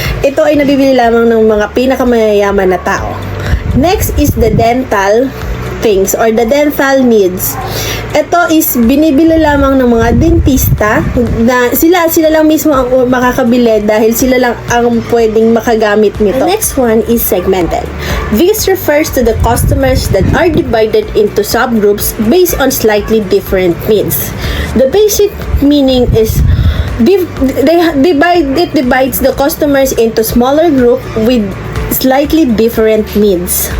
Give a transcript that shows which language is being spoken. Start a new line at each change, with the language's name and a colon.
Filipino: Ito ay nabibili lamang ng mga pinakamayayaman na tao.
English: Next is the dental things or the dental needs.
Filipino: Ito is binibili lamang ng mga dentista na sila lang mismo ang makakabili dahil sila lang ang pwedeng makagamit nito.
English: The next one is segmented. This refers to the customers that are divided into subgroups based on slightly different needs. The basic meaning is it divides the customers into smaller group with slightly different needs.